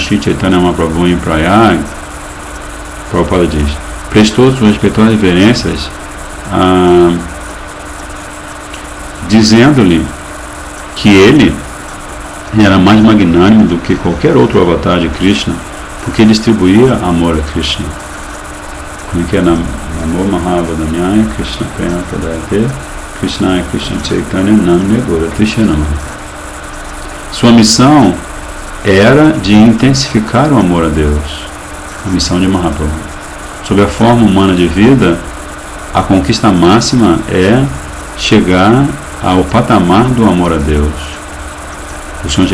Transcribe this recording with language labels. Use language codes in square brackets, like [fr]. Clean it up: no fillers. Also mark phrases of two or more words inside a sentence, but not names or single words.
[pt] Shri Chaitanya Mahaprabhu em Prayag, Prabhupada diz, prestou suas respeitosas reverências, dizendo-lhe que ele era mais magnânimo do que qualquer outro avatar de Krishna, porque distribuía amor a Krishna. Como que é? [sa] नमो महावदान्याय कृष्ण प्रेम प्रदायते कृष्ण कृष्ण चैतन्य नाम्ने गौरत्विषे नमः. [pt] Sua missão era de intensificar o amor a Deus, a missão de Mahaprabhu. Sob a forma humana de vida, a conquista máxima é chegar ao patamar do amor a Deus. O Sr.